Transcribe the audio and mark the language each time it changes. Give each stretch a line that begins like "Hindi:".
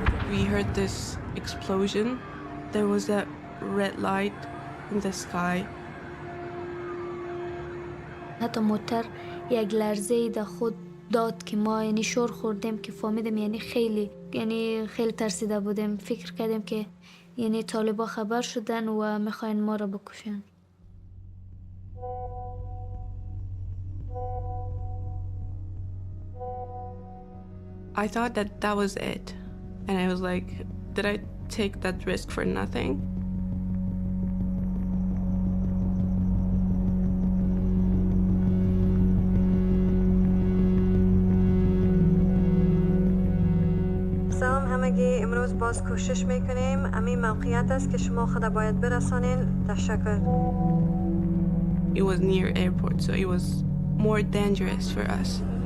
English: We heard this explosion. There was a red light in the sky.
Persian: حتی موتر یک لرزه ای در خود داد که ما یعنی شور خوردیم که فهمیدیم یعنی خیلی ترسیده بودیم. فکر کردیم که یعنی طالبا خبر شدن و میخواین ما را بکشن.
English: I thought that that was it. And I was like, did I take that risk for nothing?
Persian: سلام همگی، امروز باز کوشش میکنیم. همین موقعیت است که شما خود باید برسانین. تشکر.
English: It was near airport, so it was more dangerous for us.